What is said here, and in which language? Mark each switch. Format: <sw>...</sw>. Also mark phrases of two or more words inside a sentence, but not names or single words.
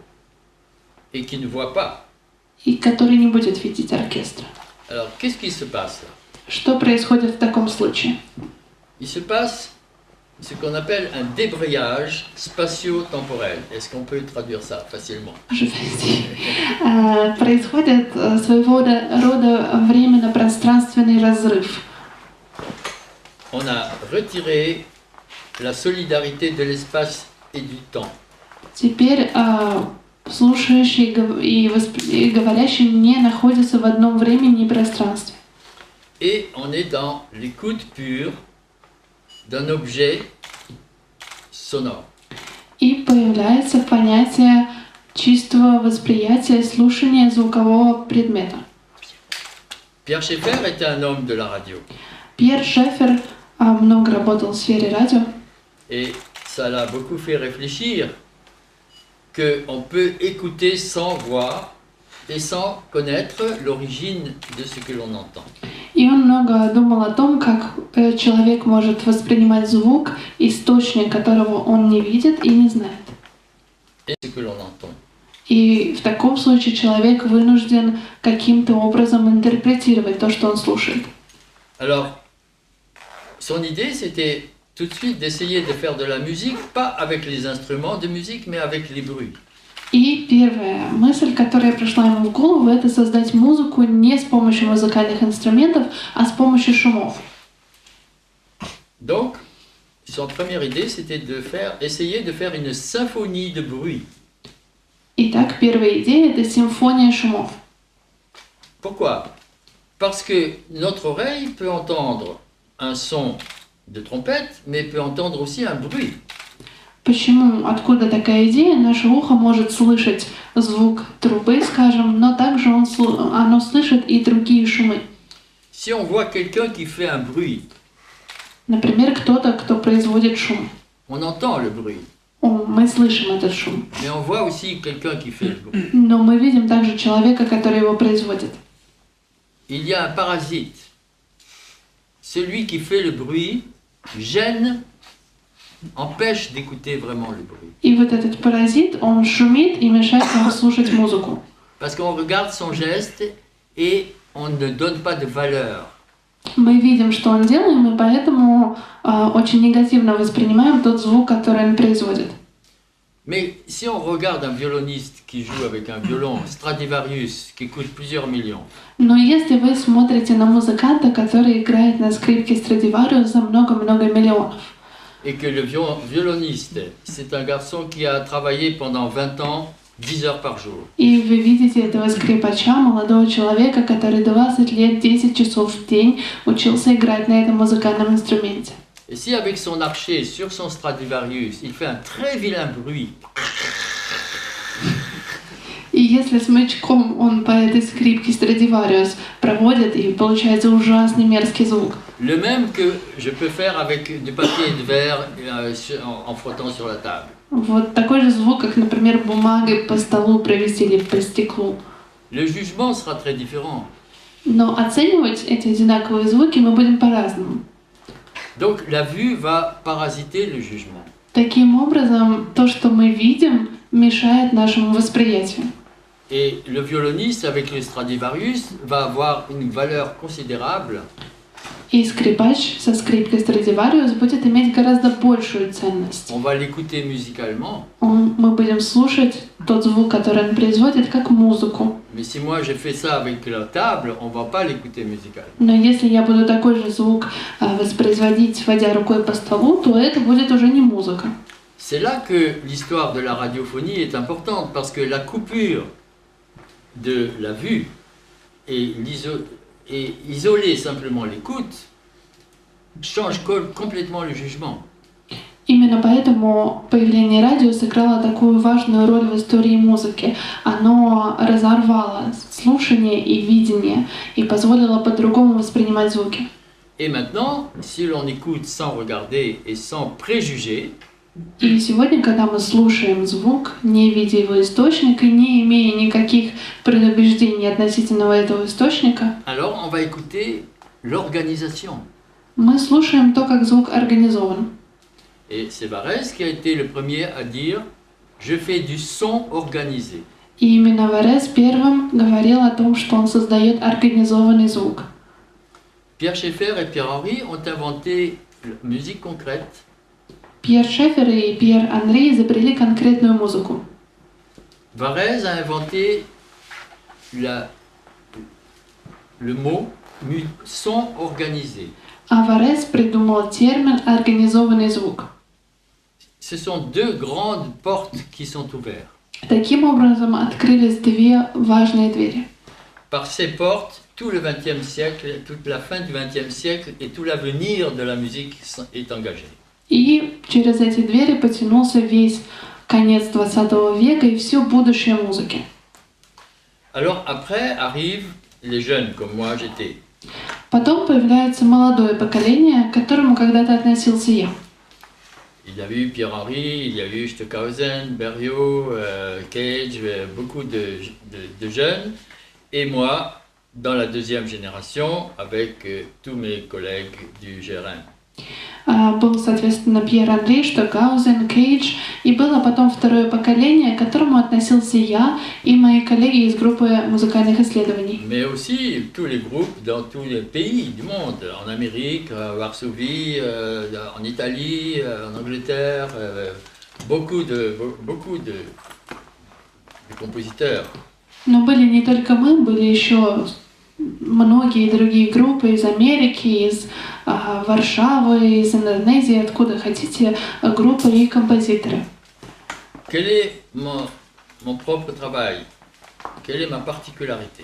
<fr>et qui ne voit pas.</fr> <ru>и который не будет видеть оркестра.</ru> <fr>Alors, qu'est-ce qui se passe là?</fr> <ru>Что происходит в таком случае?</ru> <fr>Il se passe ce qu'on appelle un débrayage spatio-temporel. Est-ce qu'on peut traduire ça facilement?</fr> <ru>Происходит своего рода временно-пространственный разрыв.</ru> <fr>On a retiré la solidarité de l'espace et du temps.</fr> <ru>Теперь слушающий и говорящий не находятся в одном времени и пространстве.</ru> <fr>Et on est dans l'écoute pure d'un objet sonore.</fr> <ru>И появляется понятие чистого восприятия, слушания звукового предмета.</ru> <fr>Pierre Schaeffer était un homme de la radio.</fr> <ru>Пьер Шефер много работал в сфере радио.</ru> <fr>Et ça l'a beaucoup fait réfléchir qu'on peut écouter sans voir et sans connaître l'origine de ce que l'on entend.</fr> <ru>И он много думал о том, как человек может воспринимать звук, источник которого он не видит и не знает.</ru> <fr>Et ce que l'on entend.</fr> <ru>И в таком случае человек вынужден каким-то образом интерпретировать то, что он слушает.</ru> <fr>Alors, son idée, c'était tout de suite d'essayer de faire de la musique, pas avec les instruments de musique, mais avec les bruits.</fr> <ru>И первая мысль, которая пришла ему в голову, это создать музыку не с помощью музыкальных инструментов, а с помощью шумов.</ru> <fr>Donc, son première idée, c'était essayer de faire une symphonie de bruit.</fr> <ru>Итак, первая идея — это симфония шумов.</ru> <fr>Pourquoi? Parce que notre oreille peut entendre un son de trompette, mais peut entendre aussi un bruit.</fr> <ru>Почему? Откуда такая идея? Наше ухо может слышать звук трубы, скажем, но также оно слышит и другие шумы.</ru> <fr>Si on voit quelqu'un qui fait un bruit,</fr> <ru>Например, кто-то, кто производит шум.</ru> <fr>on entend le bruit,</fr> <ru>Мы слышим этот шум.</ru> <fr>mais on voit aussi quelqu'un qui fait le bruit.</fr> <ru>Но мы видим также человека, который его производит.</ru> <fr>Il y a un parasite. Celui qui fait le bruit gêne, empêche d'écouter vraiment le bruit.</fr> <ru>И вот этот паразит, он шумит и мешает нам слушать музыку.</ru> <fr>Parce qu'on regarde son geste et on ne donne pas de valeur.</fr> <ru>Мы видим, что он делает, и поэтому очень негативно воспринимаем тот звук, который он производит.</ru> <fr>Mais si on regarde un violoniste qui joue avec un violon Stradivarius qui coûte plusieurs millions,</fr> <ru>Но если вы смотрите на музыканта, который играет на скрипке Stradivarius за много-много миллионов,</ru> <fr>et que le violoniste, c'est un garçon qui a travaillé pendant 20 ans, 10 heures par jour,</fr> <ru>и вы видите этого скрипача, молодого человека, который 20 лет, 10 часов в день учился играть на этом музыкальном инструменте.</ru> <fr>et si avec son archet sur son Stradivarius, il fait un très vilain bruit,</fr> <ru>И если смычком он по этой скрипке Stradivarius проводит, и получается ужасный мерзкий звук.</ru> <fr>le même que je peux faire avec du papier et de verre en frottant sur la table.</fr> <ru>Вот такой же звук, как, например, бумагой по столу провести или по стеклу.</ru> <fr>Le jugement sera très différent.</fr> <ru>Но оценивать эти одинаковые звуки мы будем по-разному.</ru> <fr>Donc la vue va parasiter le jugement.</fr> <ru>Таким образом, то, что мы видим, мешает нашему восприятию.</ru> <fr>Et le violoniste avec le Stradivarius va avoir une valeur considérable</fr> <ru>И скрипач со скрипкой Stradivarius будет иметь гораздо большую ценность.</ru> <fr>on va l'écouter musicalement.</fr> <ru>Мы будем слушать тот звук, который он производит, как музыку.</ru> <fr>Mais si moi je fais ça avec la table, on va pas l'écouter musicalement.</fr> <ru>Но если я буду такой же звук воспроизводить, водя рукой по столу, то это будет уже не музыка.</ru> <fr>C'est là que l'histoire de la radiophonie est importante, parce que la coupure de la vue et isoler simplement l'écoute change complètement le jugement.</fr> <ru>Именно поэтому появление радио сыграло такую важную роль в истории музыки. Оно разорвало слушание и видение и позволило по-другому воспринимать звуки.</ru> <fr>Et maintenant, si l'on écoute sans regarder et sans préjuger,</fr> <ru>И сегодня, когда мы слушаем звук, не видя его источника, не имея никаких предубеждений относительно этого источника,</ru> <fr>alors on va écouter l'organisation.</fr> <ru>мы слушаем то, как звук организован.</ru> <fr>Et c'est Varese qui a été le premier à dire « Je fais du son organisé ».</fr> <ru>И именно Варес первым говорил о том, что он создает организованный звук.</ru> <fr>Pierre Schaeffer et Pierre Henry ont inventé la musique concrète.</fr> <ru>Пьер Шефер и Пьер Анри изобрели конкретную музыку.</ru> <fr>Varese a inventé le mot son organisé.</fr> <ru>А Варес придумал термин «организованный звук».</ru> <fr>Ce sont deux grandes portes qui sont ouvertes.</fr> <ru>Таким образом открылись две важные двери.</ru> <fr>Par ces portes, tout le XXe siècle, toute la fin du XXe siècle et tout l'avenir de la musique est engagé.</fr> <ru>И через эти двери потянулся весь конец 20 века и все будущее музыки.</ru> <fr>Alors après arrivent les jeunes comme moi j'étais.</fr> <ru>Потом появляется молодое поколение, к которому когда-то относился я.</ru> <fr>Il y a eu Pierre Henry, il y a eu Stockhausen, Berriot, Cage, beaucoup de jeunes. Et moi, dans la deuxième génération, avec tous mes collègues du GRM.</fr> <ru>Был, соответственно, Пьер Андре, Штокгаузен, Кейдж. И было потом второе поколение, к которому относился я и мои коллеги из группы музыкальных исследований.</ru> <fr>Mais aussi tous les groupes dans tous les pays du monde, en Amérique, à Varsovie, en Italie, en Angleterre, beaucoup de compositeurs.</fr> <ru>Но были не только мы, были еще многие другие группы из Америки, из Варшавы, из Индонезии, откуда хотите, группы и композиторы.</ru> <fr>Quel est mon propre travail? Quelle est ma particularité?</fr>